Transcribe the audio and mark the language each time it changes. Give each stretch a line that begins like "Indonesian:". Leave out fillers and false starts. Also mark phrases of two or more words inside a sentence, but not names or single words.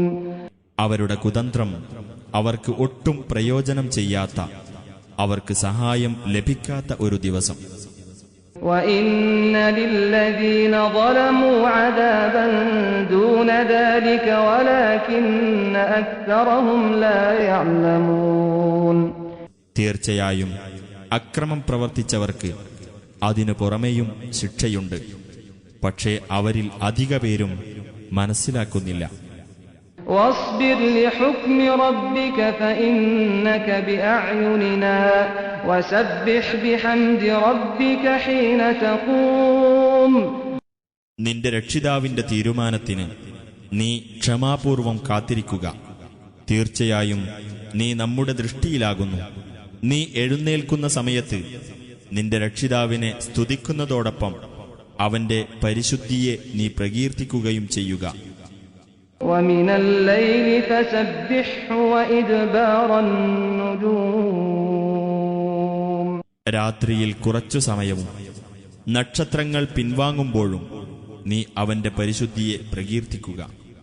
Malayalam: അവരുടെ കുതന്ത്രം അവർക്ക് ഒട്ടും പ്രയോജനം ചെയ്യാത്ത, അവർക്ക് സഹായം ലഭിക്കാത്ത ഒരു ദിവസം.
Arabic: وَإِنَّ لِلَّذِينَ ظَلَمُوا عَذَابًا دُونَ ذَلِكَ وَلَكِنَّ أَكْثَرَهُمْ لَا يَعْلَمُونَ.
Malayalam: തീർച്ചയായും അക്രമം പ്രവർത്തിച്ചവർക്ക് അതിനു പുറമെയും ശിക്ഷയുണ്ട്. പക്ഷേ അവരിൽ അധിക പേരും മനസ്സിലാക്കുന്നില്ല.
Arabic: واصبر لحكم ربك فإنك بأعيننا وسبح بحمد ربك حين تقوم.
Malayalam: നിന്റെ രക്ഷിതാവിന്റെ തീരുമാനത്തിന് നീ ക്ഷമാപൂർവം കാത്തിരിക്കുക. തീർച്ചയായും നീ നമ്മുടെ ദൃഷ്ടിയിലാകുന്നു. നീ എഴുന്നേൽക്കുന്ന സമയത്ത് നിന്റെ രക്ഷിതാവിനെ സ്തുതിക്കുന്നതോടൊപ്പം അവന്റെ പരിശുദ്ധിയെ നീ പ്രകീർത്തിക്കുകയും ചെയ്യുക.
Arabic: ومن الليل فسبحه وإدبار النجوم.
Malayalam: രാത്രിയിൽ കുറച്ചു സമയവും നക്ഷത്രങ്ങൾ പിൻവാങ്ങുമ്പോഴും നീ അവന്റെ പരിശുദ്ധിയെ പ്രകീർത്തിക്കുക.